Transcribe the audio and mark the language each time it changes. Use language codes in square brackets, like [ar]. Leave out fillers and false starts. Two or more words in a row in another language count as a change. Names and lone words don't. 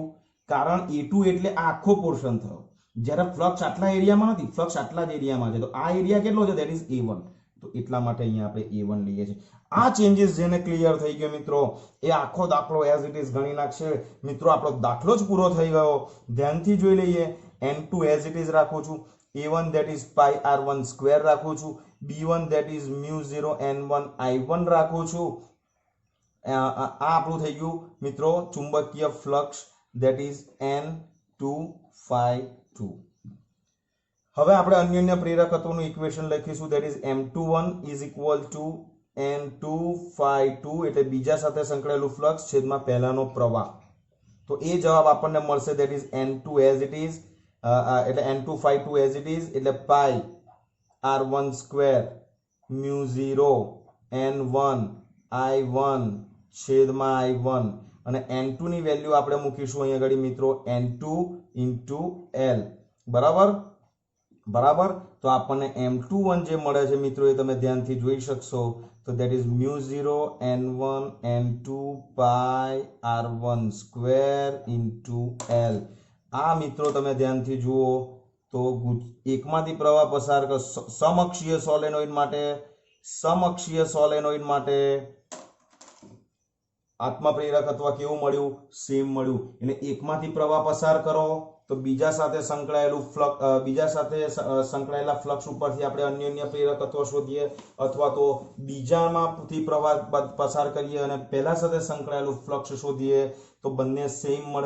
[gu] કારણ A2 એટલે આ આખો પોર્શન થયો, જ્યારે ફ્લક્સ આટલા એરિયામાં નથી, ફ્લક્સ આટલા જ એરિયામાં છે. તો આ એરિયા કેટલો છે? [en] that is [gu] A1. તો એટલા માટે અહીંયા આપણે A1 લઈએ છીએ. આ ચેન્જીસ જેને ક્લિયર થઈ ગયો મિત્રો, એ આખો દાખલો [en] as it is [gu] ગણી નાખશે. મિત્રો આપણો દાખલો જ પૂરો થઈ ગયો. ધ્યાનથી જોઈ લઈએ. N2 [en] as it is [gu] રાખું છું, [en] A1 that is pi r1 square [gu] રાખું છું, [en] B1 that is mu 0 n1 I1 [gu] રાખું છું. આ આપણું થઈ ગયું મિત્રો ચુંબકીય ફ્લક્સ [en] that is [gu] N252. હવે આપણે અન્યોન્ય પ્રેરકત્વનું ઇક્વેશન લખીશું [en] that is M21 is equal to N252 [gu] એટલે બીજા સાથે સંકળાયેલું ફ્લક્સ છેદમાં પહેલાનો પ્રવાહ. તો એ જવાબ આપણને મળશે [en] that is N2 as it is [gu] એટલે N252 [en] as it is [gu] એટલે pi R1 square mu 0 N1 I1 છેદમાં I1 અને N2 ની વેલ્યુ આપણે મૂકીશું અહીંયા આગળ મિત્રો N2 into L. બરાબર બરાબર. તો આપણને M21 જે મળે છે મિત્રો એ તમે ધ્યાનથી જોઈ શકશો. [en] તો that is mu 0 N1 N2 pi R1 square into L. [gu] આ મિત્રો તમે ધ્યાનથી જુઓ તો એકમાંથી પ્રવાહ પસાર સમઅક્ષીય સોલેનોઇડ માટે આત્મપ્રેરકત્વ કેવું મળ્યું? સેમ મળ્યું. એટલે એકમાંથી પ્રવાહ પસાર કરો તો બીજા સાથે સંકળાયેલા ફ્લક્સ ઉપરથી આપણે અન્યોન્ય પ્રેરકત્વ શોધીએ અથવા તો બીજામાંથી પ્રવાહ પસાર કરીએ અને પહેલા સાથે સંકળાયેલું ફ્લક્સ શોધીએ તો બંને સેમ મળે.